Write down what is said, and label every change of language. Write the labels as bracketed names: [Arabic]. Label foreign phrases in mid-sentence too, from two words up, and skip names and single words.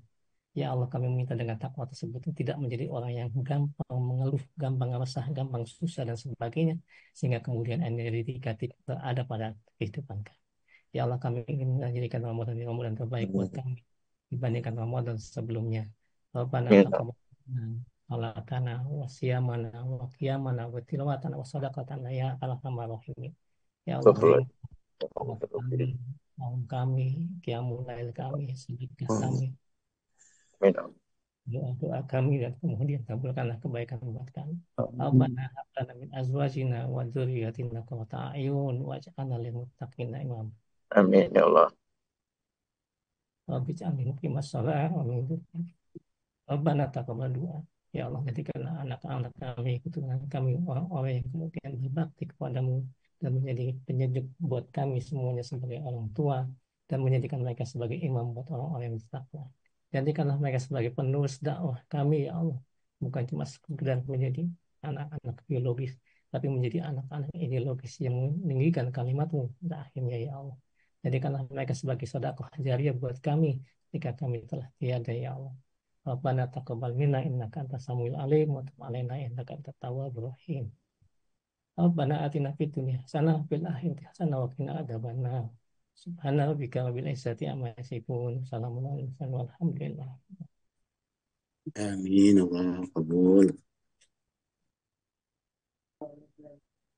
[Indonesian] Ya Allah kami minta dengan takwa tersebut tidak menjadi orang yang gampang mengeluh, gampang resah, gampang susah dan sebagainya. Sehingga kemudian energi negatif ada pada kehidupan kami. Ya Allah kami ingin menjadikan Ramadan ini Ramadan terbaik buat kami dibandingkan Ramadan sebelumnya. [Arabic] Rabbana آمين الله. تقبل صلاتنا وصيامنا وقيامنا وتلاوتنا وصدقاتنا يا أرحم الراحمين. [Indonesian] Ya Allah Betul. terima sholat kami, saum kami, [Arabic] قيام الليل [Indonesian] kami, sedekah kami, [Arabic] آمين الله. [Indonesian] doa-doa kami dan kemudian kabulkanlah kebaikan buat kami. [Arabic] ربنا هب لنا من أزواجنا وذرياتنا قرة أعين واجعلنا للمتقين إماما. آمين يا الله. رب اجعلني مقيم الصلاة ومن ربنا تقبل دعاء. [Indonesian] Ya Allah, jadikanlah anak-anak kami, keturunan kami, orang-orang yang kemudian berbakti kepadamu dan menjadi penyejuk buat kami semuanya sebagai orang tua dan menjadikan mereka sebagai imam buat orang-orang yang bertakwa. Jadikanlah mereka sebagai penerus dakwah kami, ya Allah. Bukan cuma sekedar menjadi anak-anak biologis, tapi menjadi anak-anak ideologis yang meninggikan kalimatmu pada akhirnya, ya Allah. Jadikanlah mereka sebagai sedekah jariah buat kami ketika kami telah tiada, ya Allah. [Arabic] ربنا تقبل منا إنك أنت السميع العليم وتب علينا إنك أنت التواب الرحيم. ربنا آتنا في الدنيا حسنة وفي الآخرة حسنة وقنا عذاب النار. سبحان ربك رب العزة عما يصفون سلام على المرسلين والحمد لله. آمين الله قبول.